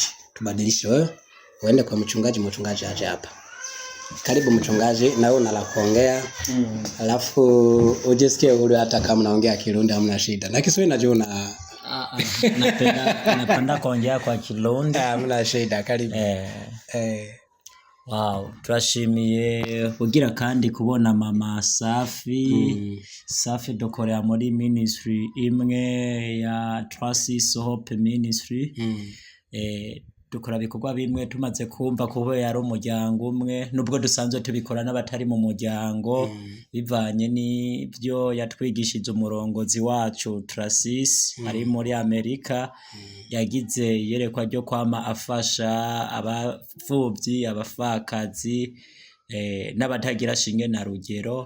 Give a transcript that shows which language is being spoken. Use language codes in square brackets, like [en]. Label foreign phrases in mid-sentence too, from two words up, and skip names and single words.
[sw] Tubadilishe wewe uende kwa mchungaji aje hapa. Karibu mchungaji, na wewe unala kuongea. Alafu ujisikie ule, hata kama unaongea Kirundi hamna shida. Na Kiswahili najua una napenda kuongea kwa Kirundi. Hamna shida, karibu. [rn] Wow, turashimiye kugira kandi kubona mama Safi. Safi dukorera muri ministry imwe ya Trasis Hope Ministry. Dukora bikorwa bimwe tumaze kumva kubo yari umuryango umwe, nubwo dusanzwe tubikora n'abatari mu muryango, bivanye n'ibyo yatwigishije umurongozi wacu Trasis ari muri Amerika. Yagize yerekwa ryo kwama afasha abafuvyi, abafakazi, n'abatagira shinge na rugero.